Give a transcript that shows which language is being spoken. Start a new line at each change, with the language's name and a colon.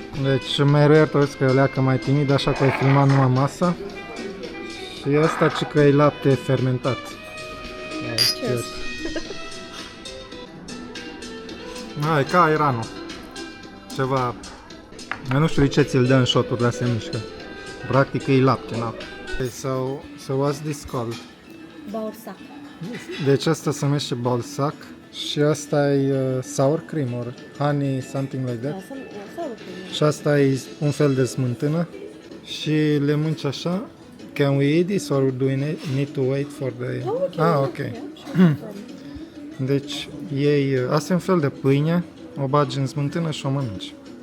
Romanian: Deci mereu iertăți că e o leacă mai timid, așa că ai filmat numai masa. Și asta ci că e lapte fermentat.
English: Cheers.
Romanian: Hai, ca Iranul. Ceva... Eu nu știu de ce ți-l dă în shot-uri, dar se mișcă. Practic e lapte, na.
English: Okay, so what's this called? Balsac.
Romanian: Deci asta se numește balsac și asta e
English: sour cream or honey, something like that. Sour cream.
Romanian: Și asta e un fel de smântână și le mânci așa.
English: Can we eat this or do we need to wait for the... ok. Yeah, sure.
Romanian: Deci ei, asta e un fel de pâine, o bagi în smântână și o mănânci.